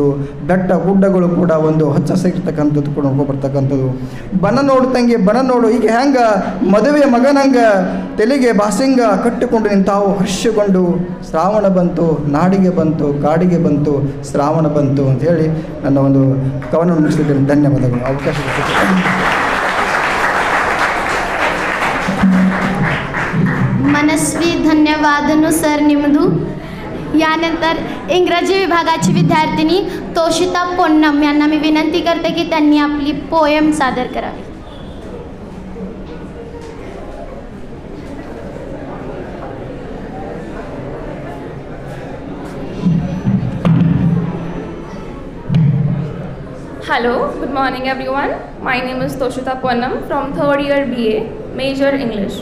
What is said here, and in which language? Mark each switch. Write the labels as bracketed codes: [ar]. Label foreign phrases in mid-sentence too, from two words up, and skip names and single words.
[kn] ಬೆಟ್ಟ ಗುಡ್ಡಗಳು ಕೂಡ ಒಂದು ಹಚ್ಚ ಹಸಿರ್ತಕ್ಕಂಥದ್ದು ಕೂಡ ನೋಡ್ಕೊಬರ್ತಕ್ಕಂಥದ್ದು. ಬನ ನೋಡು ತಂಗಿ ಬನ ನೋಡು, ಹೀಗೆ ಹೆಂಗ ಮದುವೆ ಮಗನಂಗ ತಲೆಗೆ ಬಾಸಿಂಗ ಕಟ್ಟಿಕೊಂಡು ನಿಂತಾವು ಹರ್ಷಗೊಂಡು, ಶ್ರಾವಣ ಬಂತು ನಾಡಿಗೆ ಬಂತು ಕಾಡಿಗೆ ಬಂತು, ಶ್ರಾವಣ ಬಂತು ಅಂತ ಹೇಳಿ ನನ್ನ ಒಂದು ಕವನ ಮುಗಿಸಿದ್ದೇನೆ. ಧನ್ಯವಾದಗಳು. ಅವಕಾಶ [mr] मनस्वी धन्यवाद सर निमदू. यानंतर इंग्रजी विभागाची विद्यार्थिनी तोशिता पोन्नम यांना मी विनंती करते की त्यांनी आपली पोएम सादर करावी. [en] Hello, good morning everyone. My name is Toshita Ponnam from 3rd year BA, major English.